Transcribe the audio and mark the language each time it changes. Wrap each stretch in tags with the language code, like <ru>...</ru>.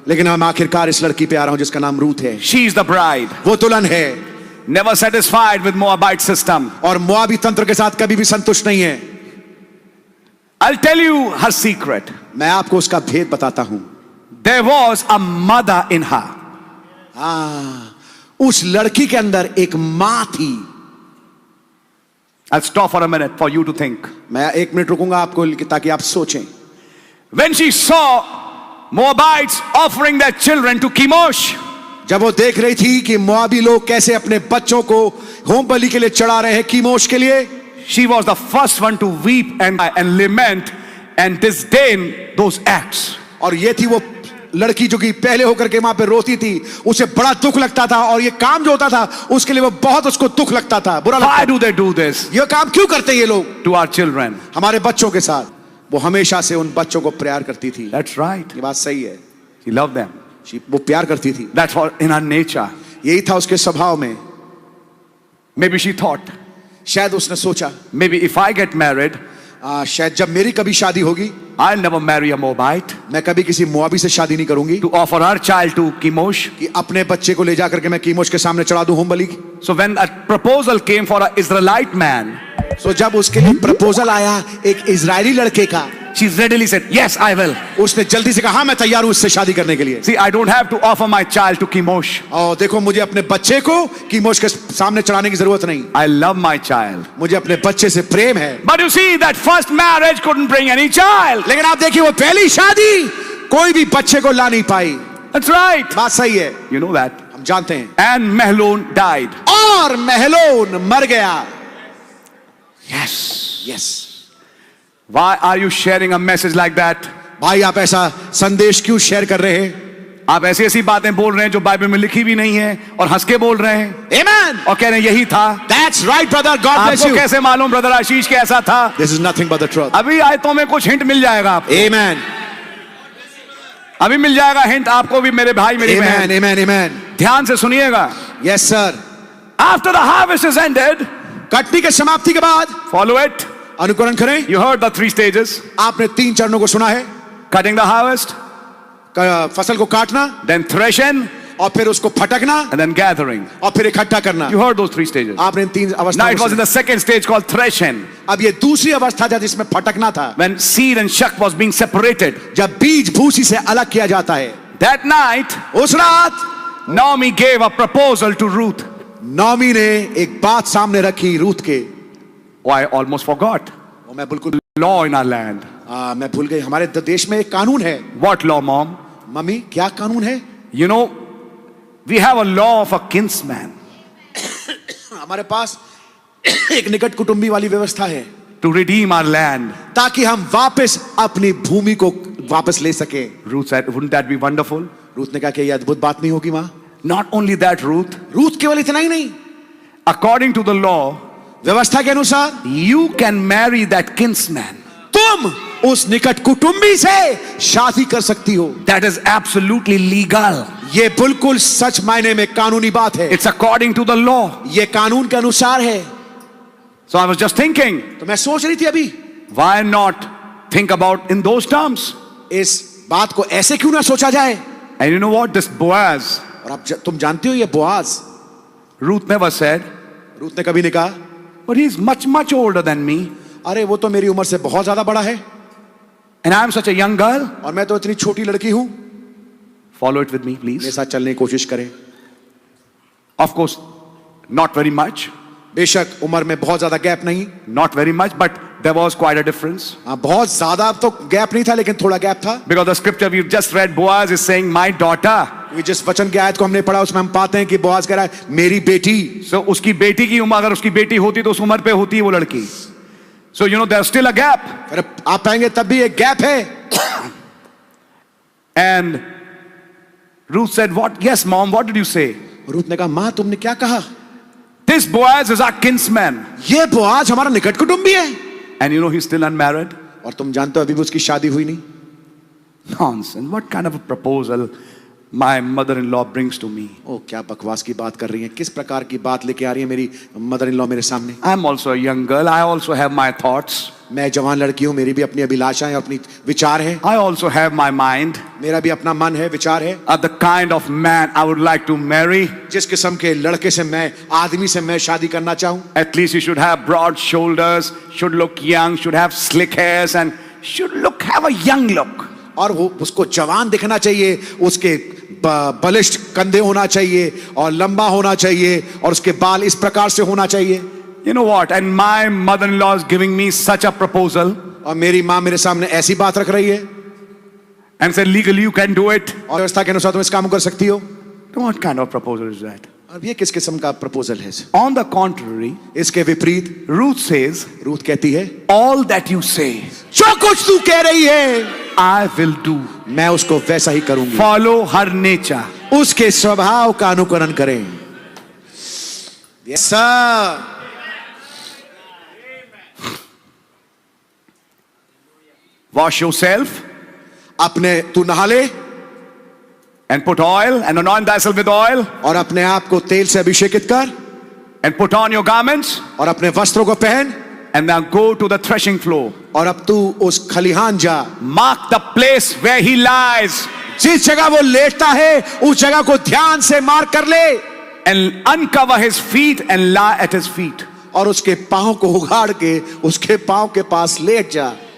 <hi>लेकिन हम आखिरकार इस लड़की पे आ रहा हूं जिसका नाम रूथ है।</hi> <en>She is the bride.</en> <hi>वो दुल्हन है।</hi> <en>Never satisfied with Moabite system.</en> <hi>और मोआबी तंत्र के साथ कभी भी संतुष्ट नहीं है।</hi> <en>I'll tell you her secret.</en> <hi>मैं आपको उसका भेद बताता हूं।</hi> <en>There was a mother in her.</en> <hi>उस लड़की के अंदर एक मां थी।</hi> <en>I'll stop for a minute for you to think.</en> <hi>मैं 1 मिनट रुकूंगा आपको ताकि आप सोचें।</hi> <en>When she saw Moabites offering their children to Chemosh,</en> <hi>जब वो देख रही थी कि मोआबी लोग कैसे अपने बच्चों को होम बलि के लिए चढ़ा रहे हैं कीमोश के लिए,</hi> <en>she was the first one to weep and lament and disdain those acts.</en> <hi>और ये थी वो लड़की जो कि पहले होकर के वहां पे रोती थी, उसे बड़ा दुख लगता था और ये काम जो होता था उसके लिए वो बहुत उसको दुख लगता था, बुरा लगता था।</hi> <en>Why do they do this?</en> <hi>ये काम क्यों करते हैं ये लोग</hi> <en>to our children?</en> <hi>हमारे बच्चों के साथ? वो हमेशा से उन बच्चों को प्यार करती थी।</hi> <en>That's right.</en> <hi>ये बात सही है।</hi> <en>She loved them.</en> <hi>वो प्यार करती थी।</hi> <en>That's what in her nature.</en> <hi>यही था उसके स्वभाव में।</hi> <en>Maybe she thought,</en> <hi>शायद उसने सोचा,</hi> <en>maybe if I get married,</en> <hi>शायद जब मेरी कभी शादी होगी,</hi> <en>I'll never marry a Moabite.</en> <hi>मैं कभी किसी मोआबी से शादी नहीं करूंगी</hi> <en>to offer her child to Chemosh.</en> <hi>कि अपने बच्चे को ले जाकर के मैं कीमोश के सामने चढ़ा दूं home Bali.</hi> <en>So when a proposal came for an Israelite man,</en> <hi>so जब उसके लिए प्रपोजल आया एक इजरायली लड़के का,</hi> <en>she readily said, yes, I will.</en> <hi>उसने जल्दी से कहा हाँ मैं तैयार हूं इससे शादी करने के लिए।</hi> <en>See, I don't have to offer my child to Chemosh.</en> <hi>और देखो मुझे अपने बच्चे को कीमोश के सामने चढ़ाने की जरूरत नहीं।</hi> <en>I love my child.</en> <hi>मुझे अपने बच्चे से प्रेम है।</hi> <en>But you see, that first marriage couldn't bring any child.</en> <hi>लेकिन आप देखिए वो पहली शादी कोई भी बच्चे को ला नहीं पाई।</hi> <en>That's right.</en> <hi>बात सही है।</hi> <en>You know that.</en> <hi>हम जानते हैं।</hi> <en>And Mahlon died.</en> <hi>और महलोन मर गया।</hi> <en>Yes. Why are you sharing a message like that?</en> <hi>भाई आप ऐसा संदेश क्यों शेयर कर रहे हैं? आप ऐसी ऐसी बातें बोल रहे हैं जो बाइबल में लिखी भी नहीं है और हंस के बोल रहे हैं।</hi> <en>Amen.</en> <hi>और कह रहे हैं यही था।</hi> <en>That's right, brother. God bless</en> <hi>आपको</hi> <en>you.</en> <hi>कैसे मालूम ब्रदर आशीष के ऐसा था?</hi> <en>This is nothing but the truth.</en> <hi>अभी आयतों में कुछ हिंट मिल जाएगा आपको।</hi> <en>Amen.</en> <hi>अभी मिल जाएगा हिंट आपको भी मेरे भाई मेरी बहन।</hi> <en>Amen. Amen.</en> <hi>ध्यान से सुनिएगा।</hi> <en>Yes, sir. After the harvest is ended,</en> <hi>Katni के समाप्ति के बाद</hi> <en>follow it.</en> <hi>अनुकरण करें।</hi> <en>You heard the 3 stages.</en> <hi>आपने 3 चरणों को सुना है।</hi> <en>Cutting the harvest,</en> <hi>फसल को काटना,</hi> <en>then threshing,</en> <hi>और फिर उसको फटकना,</hi> <en>and then gathering.</en> <hi>और फिर इकट्ठा करना।</hi> <en>You heard those 3 stages.</en> <hi>आपने इन 3</hi> <en>Now</en> <hi>अवस्थाओं</hi> <en>it was in the second stage called threshing,</en> <hi>अब ये दूसरी अवस्था था जिसमें फटकना था,</hi> <en>when seed and shuck was being separated.</en> <hi>जब बीज भूसी से अलग किया जाता है।</hi> <en>That night,</en> <hi>उस रात</hi> <en>Naomi gave a proposal to Ruth.</en> <hi>नौमी ने एक बात सामने रखी रूथ के।</hi> <en>Oh, I almost forgot.</en> <hi>वो मैं बिल्कुल</hi> <en>Law in our land.</en> <hi>मैं भूल गई। हमारे देश में एक कानून है।</hi> <en>What law, mom?</en> <hi>मम्मी क्या कानून है?</hi> <en>You know, we have a law of a kinsman.</en> <hi>हमारे पास एक निकट कुटुंबी वाली व्यवस्था है</hi> <en>To redeem our land.</en> <hi>ताकि हम वापस अपनी भूमि को वापस ले सके।</hi> <en>Ruth said, wouldn't that be wonderful?</en> <hi>Ruth ने कहा कि ये अद्भुत बात नहीं होगी माँ?</hi> <en>Not only that, Ruth,</en> <hi>Ruth केवल इतना ही नहीं,</hi> <en>according to the law,</en> <hi>व्यवस्था के अनुसार</hi> <en>you can marry that kinsman.</en> <hi>तुम उस निकट कुटुंबी से शादी कर सकती हो।</hi> <en>That is absolutely legal.</en> <hi>ये बिल्कुल सच मायने में कानूनी बात है।</hi> <en>It's according to the law.</en> <hi>ये कानून के अनुसार है।</hi> <en>So I was just thinking,</en> <hi>तो मैं सोच रही थी अभी,</hi> <en>why not think about in those terms?</en> <hi>इस बात को ऐसे क्यों ना सोचा जाए?</hi> <en>And you know what? This Boaz,</en> <hi>और अब तुम जानते हो ये Boaz,</hi> <en>Ruth never said,</en> <hi>Ruth ने कभी नहीं कहा</hi> <en>but he's much, much older than me.</en> <hi>अरे वो तो मेरी उम्र से बहुत ज्यादा बड़ा है</hi> <en>And I'm such a young girl.</en> <hi>और मैं तो इतनी छोटी लड़की हूं।</hi> <en>Follow it with me,</en> <hi>मेरे</hi> <en>please.</en> <hi>साथ चलने की कोशिश करें।</hi> <en>Of course, not very much.</en> <hi>बेशक उम्र में बहुत ज्यादा गैप नहीं,</hi> <en>Not very much, but there was quite a difference.</en> <hi>बहुत ज्यादा तो गैप नहीं था लेकिन थोड़ा गैप था।</hi> <en>Because the scripture we've just read, Boaz is saying, my daughter.</en> <hi>ये जिस वचन की आयत को हमने पढ़ा उसमें हम पाते हैं कि बोआज कह रहा है मेरी बेटी। So उसकी बेटी की उम्र, अगर उसकी बेटी होती तो उस उम्र पे होती वो लड़की।</hi> <en>So you know there's still a gap.</en> <hi>फिर आप पाएंगे तब भी एक गैप है।</hi> <en>And Ruth said, what? Yes, mom, what did you say?</en> <hi>Ruth ने कहा माँ तुमने क्या कहा?</hi> <en>This Boaz is our kinsman.</en> <hi>ये बोआज हमारा निकट कुटुंबी है।</hi> <en>And you know he's still unmarried?</en> <hi>और तुम जानते हो अभी भी उसकी शादी हुई नहीं।</hi> <en>Nonsense. What kind of a proposal my mother-in-law brings to me?</en> <hi>ओ क्या बकवास की बात कर रही हैं, किस प्रकार की बात लेके आ रही है मेरी मदर इन लॉ मेरे सामने।</hi> <en>I'm also a young girl. I also have my thoughts.</en> <hi>मैं जवान लड़की हूं, मेरी भी अपनी अभिलाषाएं और अपनी विचार हैं।</hi> <en>I also have my mind</en> <hi>मेरा भी अपना मन है, विचार है।</hi> <en>of the kind of man I would like to marry.</en> <hi>जिस किस्म के लड़के से मैं, आदमी से मैं शादी करना चाहूं।</hi> <en>At least he should have broad shoulders, should look young, should have slick hairs, and should have a young look.</en> <hi>और वो उसको जवान दिखना चाहिए, उसके बलिष्ठ कंधे होना चाहिए और लंबा होना चाहिए और उसके बाल इस प्रकार से होना चाहिए।</hi> <en>You know what? And my mother-in-law is giving me such a proposal.</en> <hi>और मेरी माँ मेरे सामने ऐसी बात रख रही है</hi> <en>And said, legally you can do it.</en> <hi>और व्यवस्था के अनुसार तुम इस काम कर सकती हो।</hi> <en>What kind of proposal is that?</en> <hi>अब ये किस किस्म का प्रपोजल है?</hi> <en>On the contrary,</en> <hi>इसके विपरीत</hi> <en>Ruth says,</en> <hi>रूथ कहती है,</hi> <en>all that you say,</en> <hi>जो कुछ तू कह रही है</hi> <en>I will do.</en> <hi>मैं उसको वैसा ही करूंगी।</hi> <en>Follow her nature.</en> <hi>उसके स्वभाव का अनुकरण करें।</hi> <en>Yes, sir. Wash yourself</en> <hi>अपने तू नहा ले</hi> <en>and put oil and anoint thyself with oil</en> <hi>और अपने आप को तेल से अभिषेकित कर</hi> <en>and put on your garments</en> <hi>और अपने वस्त्रों को पहन</hi> <en>and now go to the threshing floor.</en> <hi>और अब तू उस खलिहान जा।</hi> <en>Mark the place where he lies</en> <hi>जिस जगह वो लेटता है उस जगह को ध्यान से मार्क कर ले</hi> <en>and uncover his feet and lie at his feet.</en> <hi>और उसके पांव को उगाड़ के उसके पांव के पास लेट जा।</hi>